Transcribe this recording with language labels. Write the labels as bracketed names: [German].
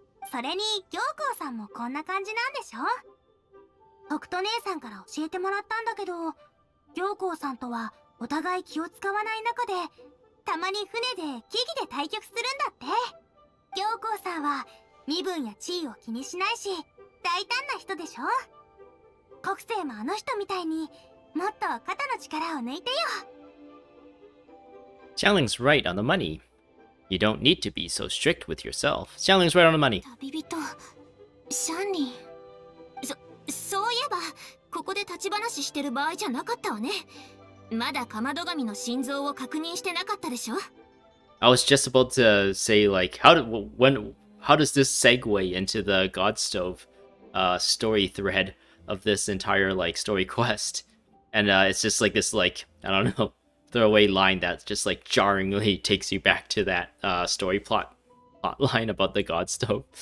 [Japanese] それに行幸さんもこんな感じなんでしょ。北斗姉さんから教えてもらったんだけど、行幸さんとはお互い気を使わない中で、たまに船で木々で対局するんだって。行幸さんは身分や地位を気にしないし大胆な人でしょ。国政もあの人みたいにもっと肩の力を抜いてよ。 [English] Xiangling's right on the money. You don't need to be so strict with yourself. Xiangling's right on the money. [Japanese] 旅人シャンリン、そういえばここで立ち話してる場合じゃなかったわね。まだかまど神の心臓を確認してなかったでしょ。 [English] I was just about to say, like, how does this segue into the God Stove story thread of this entire like story quest? And it's just like this, like, I don't know, throwaway line that just like jarringly takes you back to that story plot line about the God Stove.